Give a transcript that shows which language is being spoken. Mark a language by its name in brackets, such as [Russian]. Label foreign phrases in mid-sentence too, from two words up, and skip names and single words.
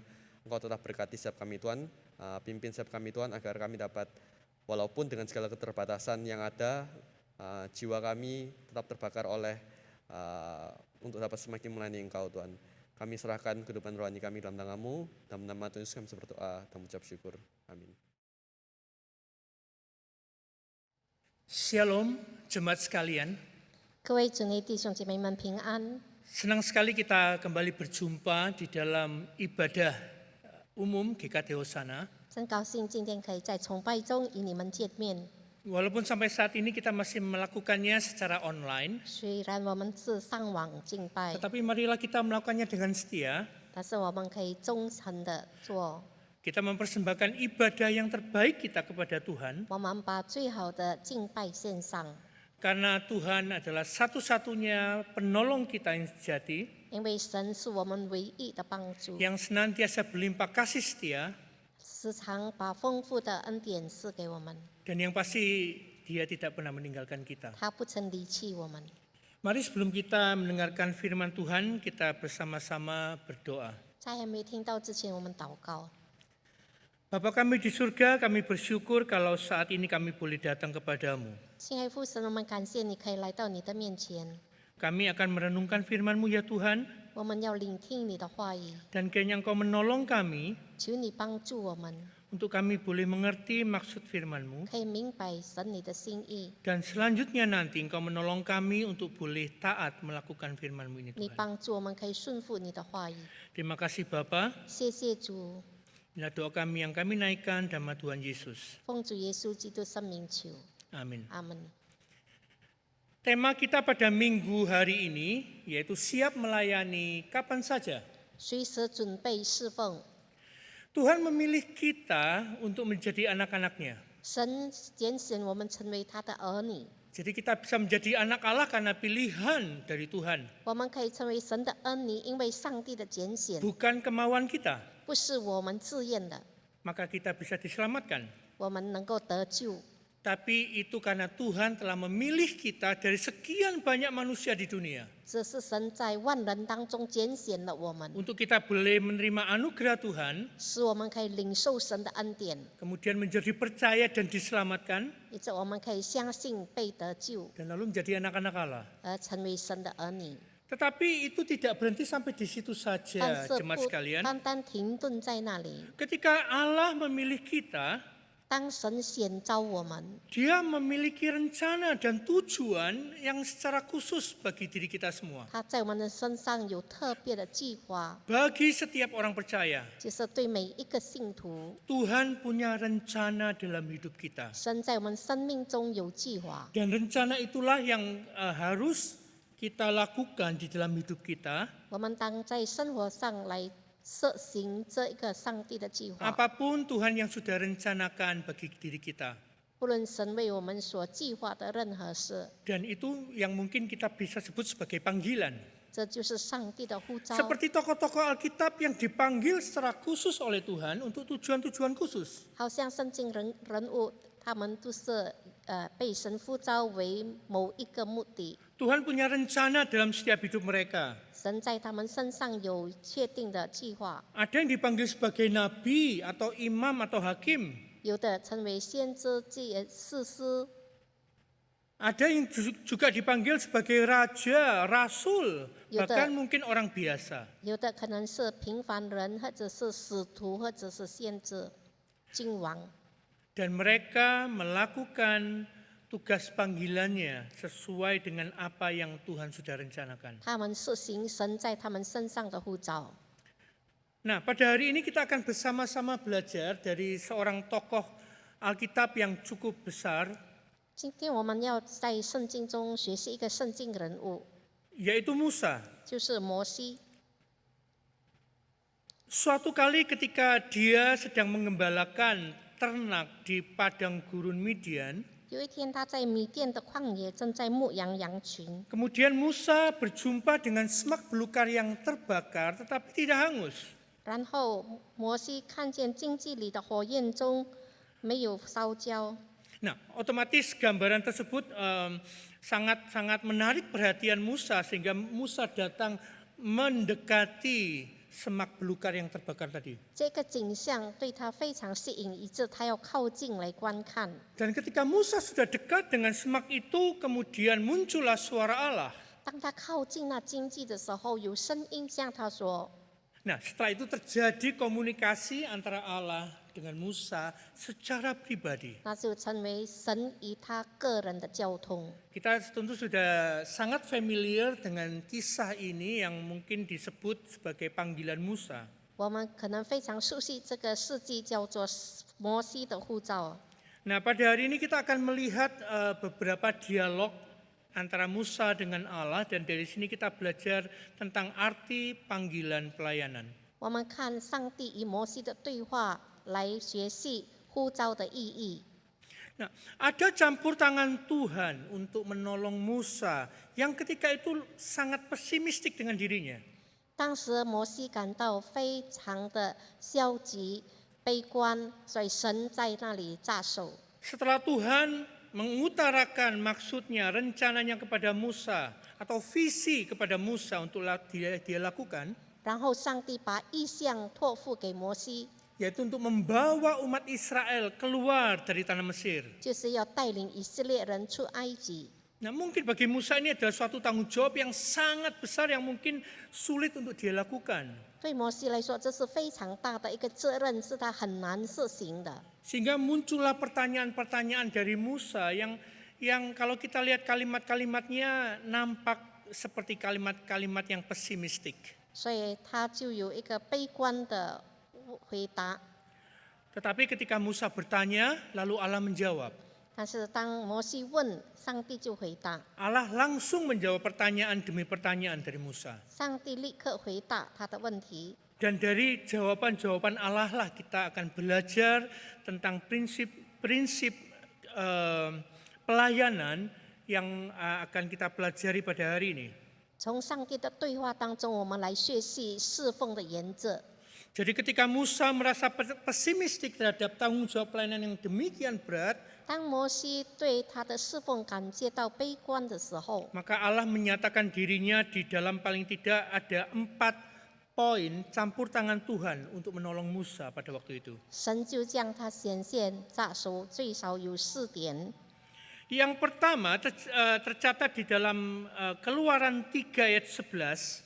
[Indonesian] Engkau tetap berkati setiap kami Tuhan, pimpin setiap kami Tuhan agar kami dapat, walaupun dengan segala keterbatasan yang ada, jiwa kami tetap terbakar oleh untuk dapat semakin melayani Engkau Tuhan. Kami serahkan kehidupan rohani kami dalam tangan-Mu. Dalam nama Tuhan Yesus kami berdoa dan mengucap syukur. Amin. Shalom, jemaat sekalian. [Chinese] 各位主内弟兄姐妹们平安。 [Indonesian] Senang sekali kita kembali berjumpa di dalam ibadah umum GKT Hosana. [Chinese] 真高兴今天可以在崇拜中与你们见面。 [Indonesian] Walaupun sampai saat ini kita masih melakukannya secara online, [Chinese] 虽然我们是上网敬拜， [Indonesian] tetapi marilah kita melakukannya dengan setia. [Chinese] 但是我们可以忠诚的做。 [Indonesian] Kita mempersembahkan ibadah yang terbaik kita kepada Tuhan, [Chinese] 我们把最好的敬拜献上， [Indonesian] karena Tuhan adalah satu-satunya penolong kita yang sejati, [Chinese] 因为神是我们唯一的帮助， [Indonesian] yang senantiasa berlimpah kasih setia, [Chinese] 时常把丰富的恩典赐给我们， [Indonesian] dan yang pasti Dia tidak pernah meninggalkan kita. [Chinese] 他不曾离弃我们。 [Indonesian] Mari sebelum kita mendengarkan firman Tuhan, kita bersama-sama berdoa. [Chinese] 在还没听到之前，我们祷告。 [Indonesian] Bapa kami di surga, kami bersyukur kalau saat ini kami boleh datang kepadamu. [Chinese] 亲爱父神，我们感谢你可以来到你的面前， [Indonesian] Kami akan merenungkan firman-Mu ya Tuhan, [Chinese] 我们要聆听你的话语， [Indonesian] dan kiranya Engkau menolong kami [Chinese] 求你帮助我们， [Indonesian] untuk kami boleh mengerti maksud firman-Mu, [Chinese] 可以明白神你的心意。 [Indonesian] dan selanjutnya nanti Engkau menolong kami untuk boleh taat melakukan firman-Mu ini [Chinese] 你 [Indonesian] Tuhan. [Chinese] 帮助我们可以顺服你的话语。 [Indonesian] Terima kasih Bapa. [Chinese] 谢谢主， [Indonesian] Inilah doa kami yang kami naikkan dalam nama Tuhan Yesus. [Chinese] 奉主耶稣基督圣名求， [Indonesian] Amin. [Chinese] 阿门。 [Indonesian] Tema kita pada minggu hari ini yaitu siap melayani kapan saja. [Chinese] 随时准备侍奉。 [Indonesian] Tuhan memilih kita untuk menjadi anak-anaknya. [Chinese] 神拣选我们成为他的儿女， [Indonesian] Jadi kita bisa menjadi anak Allah karena pilihan dari Tuhan, [Chinese] 我们可以成为神的儿女，因为上帝的拣选 [Indonesian] bukan kemauan kita. [Chinese] 不是我们自愿的， [Indonesian] Maka kita bisa diselamatkan. [Chinese] 我们能够得救。 [Indonesian] Tapi itu karena Tuhan telah memilih kita dari sekian banyak manusia di dunia. [Chinese] 这是神在万人当中拣选了我们， [Indonesian] Untuk kita boleh menerima anugerah Tuhan, [Chinese] 使我们可以领受神的恩典， [Indonesian] kemudian menjadi percaya dan diselamatkan, [Chinese] 以致我们可以相信被得救， [Indonesian] dan lalu menjadi anak-anak Allah. [Chinese] 而成为神的儿女。 [Indonesian] Tetapi itu tidak berhenti sampai di situ [Chinese] 但 [Indonesian] saja, [Chinese] 是 [Indonesian] jemaat [Chinese] 不 [Indonesian] sekalian. [Chinese] 单单停顿在那里。 [Indonesian] Ketika Allah memilih kita, [Chinese] 当神选召我们， [Indonesian] Dia memiliki rencana dan tujuan yang secara khusus bagi diri kita semua. [Chinese] 他在我们的身上有特别的计划， [Indonesian] Bagi setiap orang percaya, [Chinese] 就是对每一个信徒， [Indonesian] Tuhan punya rencana dalam hidup kita. [Chinese] 神在我们生命中有计划， [Indonesian] Dan rencana itulah yang harus kita lakukan di dalam hidup kita. [Chinese] 我们当在生活上来实行这一个上帝的计划。 [Indonesian] Apapun Tuhan yang sudah rencanakan bagi diri kita. [Chinese] 不论神为我们所计划的任何事， [Indonesian] Dan itu yang mungkin kita bisa sebut sebagai panggilan. [Chinese] 这就是上帝的呼召。 [Indonesian] Seperti tokoh-tokoh Alkitab yang dipanggil secara khusus oleh Tuhan untuk tujuan-tujuan khusus. [Chinese] 好像圣经人物，他们都是被神呼召为某一个目的。 [Indonesian] Tuhan punya rencana dalam setiap hidup mereka. [Chinese] 神在他们身上有确定的计划， [Indonesian] Ada yang dipanggil sebagai nabi atau imam atau hakim. [Chinese] 有的称为先知、士师， [Indonesian] Ada yang juga dipanggil sebagai raja, rasul, Yuda. bahkan mungkin orang biasa. [Chinese] 有的可能是平凡人，或者是使徒，或者是先知、君王。 [Indonesian] Dan mereka melakukan tugas panggilannya sesuai dengan apa yang Tuhan sudah rencanakan. [Chinese] 他们是行神在他们身上的呼召。 [Indonesian] Nah, pada hari ini kita akan bersama-sama belajar dari seorang tokoh Alkitab yang cukup besar, [Chinese] 今天我们要在圣经中学习一个圣经人物， [Indonesian] yaitu Musa. [Chinese] 就是摩西。 [Indonesian] Suatu kali ketika dia sedang mengembalakan ternak di padang gurun Midian, [Chinese] 有一天，他在米甸的旷野正在牧羊羊群， [Indonesian] kemudian Musa berjumpa dengan semak belukar yang terbakar tetapi tidak hangus. [Chinese] 然后摩西看见荆棘里的火焰中没有烧焦， [Indonesian] Nah, otomatis gambaran tersebut sangat menarik perhatian Musa sehingga Musa datang mendekati semak belukar yang terbakar tadi. [Chinese] 这个景象对他非常吸引，以致他要靠近来观看。 [Indonesian] Dan ketika Musa sudah dekat dengan semak itu, kemudian muncullah suara Allah. [Chinese] 当他靠近那荆棘的时候，有声音向他说 [Indonesian] Nah, setelah itu terjadi komunikasi antara Allah dengan Musa secara pribadi.：“ [Chinese] 那就成为神与他个人的交通。” [Indonesian] Kita tentu sudah sangat familiar dengan kisah ini yang mungkin disebut sebagai panggilan Musa. [Chinese] 我们可能非常熟悉这个事迹，叫做摩西的呼召。 [Indonesian] Nah, pada hari ini kita akan melihat beberapa dialog antara Musa dengan Allah dan dari sini kita belajar tentang arti panggilan pelayanan. [Chinese] 我们看上帝与摩西的对话，来学习呼召的意义。 [Indonesian] Nah, ada campur tangan Tuhan untuk menolong Musa yang ketika itu sangat pesimistik dengan dirinya. [Chinese] 当时摩西感到非常的消极、悲观，所以神在那里扎手。 [Indonesian] Setelah Tuhan mengutarakan maksudnya, rencananya kepada Musa atau visi kepada Musa untuk dia lakukan, [Chinese] 然后上帝把意象托付给摩西， [Indonesian] yaitu untuk membawa umat Israel keluar dari tanah Mesir. [Chinese] 就是要带领以色列人出埃及。 [Indonesian] Nah, mungkin bagi Musa ini adalah suatu tanggung jawab yang sangat besar yang mungkin sulit untuk dia lakukan. [Chinese] 对摩西来说，这是非常大的一个责任，是他很难实行的。 [Indonesian] Sehingga muncullah pertanyaan-pertanyaan dari Musa yang kalau kita lihat kalimat-kalimatnya nampak seperti kalimat-kalimat yang pesimistik. [Chinese] 所以他就有一个悲观的回答。 [Indonesian] Tetapi ketika Musa bertanya, lalu Allah menjawab. [Chinese] 但是当摩西问，上帝就回答， [Indonesian] Allah langsung menjawab pertanyaan demi pertanyaan dari Musa. [Chinese] 上帝立刻回答他的问题。 [Indonesian] Dan dari jawaban-jawaban Allah lah kita akan belajar tentang prinsip-prinsip pelayanan yang akan kita pelajari pada hari ini. [Chinese] 从上帝的对话当中，我们来学习侍奉的原则。 [Indonesian] Jadi ketika Musa merasa pesimistik terhadap tanggung jawab pelayanan yang demikian berat, [Chinese] 当摩西对他的侍奉感觉到悲观的时候， [Indonesian] maka Allah menyatakan dirinya di dalam paling tidak ada 4 poin campur tangan Tuhan untuk menolong Musa pada waktu itu. [Chinese] 神就将他显现扎手，最少有4点。 [Indonesian] Yang pertama tercatat di dalam Keluaran 3 ayat 11.